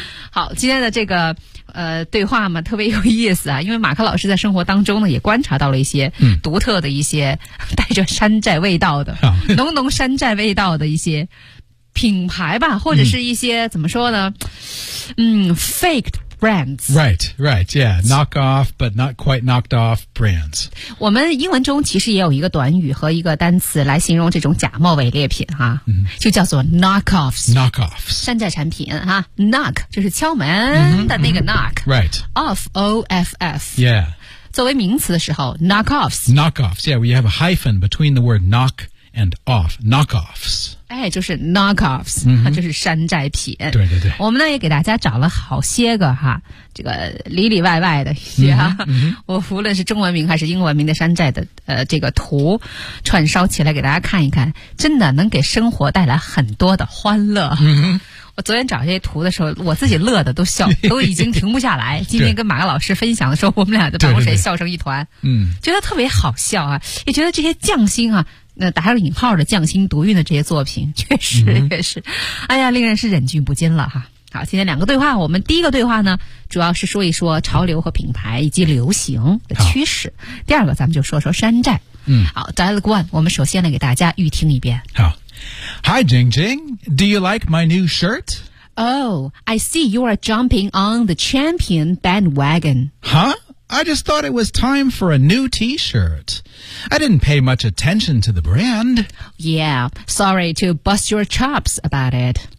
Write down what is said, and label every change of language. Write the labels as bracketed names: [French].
[Chinese] 好，今天的这个对话嘛特别有意思啊，因为马克老师在生活当中呢也观察到了一些独特的一些带着山寨味道的、浓浓山寨味道的一些品牌吧，或者是一些怎么说呢， [English] faked brands. Right, right, yeah, knock off but not quite knocked off brands. [Chinese] 我们英文中其实也有一个短语和一个单词来形容这种假冒伪劣品哈、就叫做 knockoffs. [English] Knockoffs. [Chinese] 山寨产品哈， knock 就是敲门的那个 knock. [English] Right. Off, O-F-F. Yeah. [Chinese] 作为名词的时候 knockoffs. [English] Knockoffs, yeah, we have a hyphen between the word knock and off, knockoffs. [Chinese] 哎，就是 knockoffs,、就是山寨品。对对对。我们呢也给大家找了好些个哈，这个里里外外的一些、我无论是中文名还是英文名的山寨的这个图串烧起来给大家看一看，真的能给生活带来很多的欢乐。我昨天找这些图的时候我自己乐的都笑都已经停不下来。今天跟马克老师分享的时候我们俩在办公室笑成一团。觉得特别好笑啊，也觉得这些匠心啊，那打了引号的匠心独运的这些作品确实也是哎呀令人是忍俊不禁了哈。好，今天两个对话，我们第一个对话呢主要是说一说潮流和品牌以及流行的趋势，第二个咱们就说说山寨。好， [English] dialogue one, [Chinese] 我们首先来给大家预听一遍。 [English] 好。Hi, Jing Jing. Do you like my new shirt? Oh, I see you are jumping on the champion bandwagon. Huh? I just thought it was time for a new T-shirt. I didn't pay much attention to the brand. Yeah, sorry to bust your chops about it.